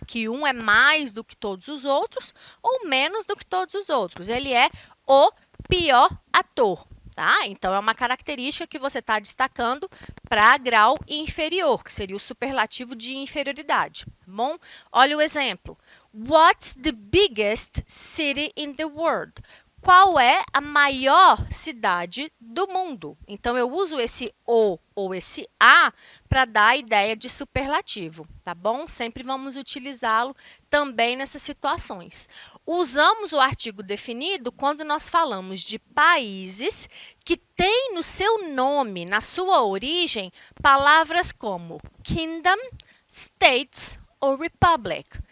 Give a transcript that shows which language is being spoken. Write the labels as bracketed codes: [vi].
[pt] Que um é mais do que todos os outros ou menos do que todos os outros. Ele é o pior ator, tá? Então, é uma característica que você está destacando para grau inferior, que seria o superlativo de inferioridade, tá bom? Olha o exemplo. [en] What's the biggest city in the world? [pt] Qual é a maior cidade do mundo? Então, eu uso esse o ou esse a para dar a ideia de superlativo, tá bom? Sempre vamos utilizá-lo também nessas situações. Usamos o artigo definido quando nós falamos de países que têm no seu nome, na sua origem, palavras como kingdom, states ou republic.